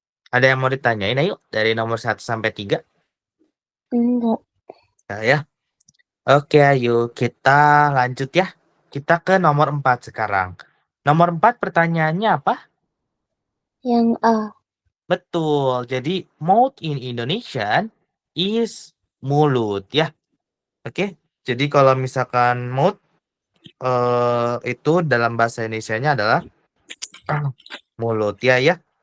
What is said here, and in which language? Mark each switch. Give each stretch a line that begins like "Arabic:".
Indonesian: Ada yang mau ditanyain ayo dari nomor 1 sampai 3? enggak. Nah, ya. Oke, ayo kita lanjut ya. Kita ke nomor 4 sekarang. Nomor 4 pertanyaannya apa? Yang A. Betul.
English: Jadi mouth in Indonesian is mulut ya.
Indonesian: Oke. Jadi kalau misalkan mouth itu dalam bahasa Indonesianya adalah mulut ya ya.